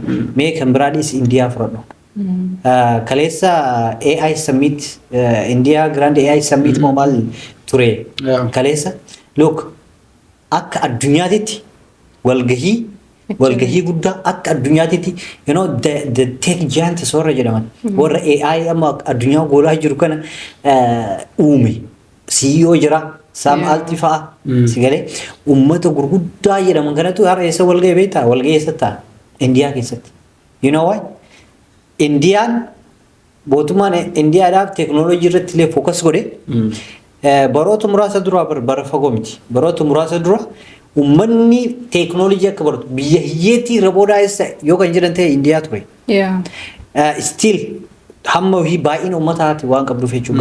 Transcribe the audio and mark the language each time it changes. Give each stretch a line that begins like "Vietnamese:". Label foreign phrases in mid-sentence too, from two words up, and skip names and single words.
Oromo: Mee kan biraadhis Indiyaa fudhadhu. Kaleessa AI Summit, India Grand AI Summit maal ture. Kaleessa look akka addunyaatitti walgahii guddaa akka addunyaatitti
English: the tech giants
Oromo: warra jedhaman warra AI amma addunyaa goolaa jiru kana uume CEO jira Sam Alti fa'a si galee ummata gurguddaa jedhaman kanatu har'a eessa walgahii beektaa walgahii eessatti Indiyaa keessatti
English: you know why
Oromo: Indiyaan mootummaan Indiyaadhaaf teeknolojii irratti illee fookas godhe baroota muraasa dura bara fagoo miti baroota muraasa dura ummanni teeknolojii akka baratu biyya hiyyeetti irra boodaa'essa yoo kan jedhan ta'e Indiyaa ture. Still hamma baay'ina ummataati waan qabduuf jechuudha.